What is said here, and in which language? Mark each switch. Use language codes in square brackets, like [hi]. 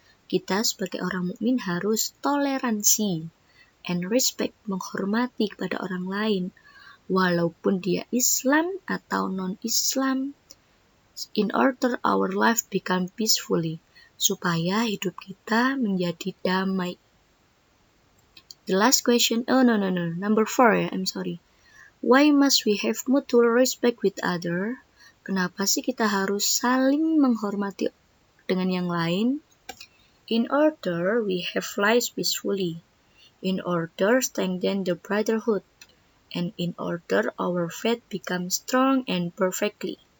[id] Kita sebagai orang mukmin harus toleransi [en] and respect, [id] menghormati kepada orang lain, walaupun dia Islam atau non-Islam, [en] in order our life become peacefully, [id] supaya hidup kita menjadi damai. [en] The last question, number 4 I'm sorry. Why must we have mutual respect with other? [id] Kenapa sih kita harus saling menghormati dengan yang lain? [en] In order we have lives peacefully, in order strengthen the brotherhood, and in order our faith becomes strong and perfectly.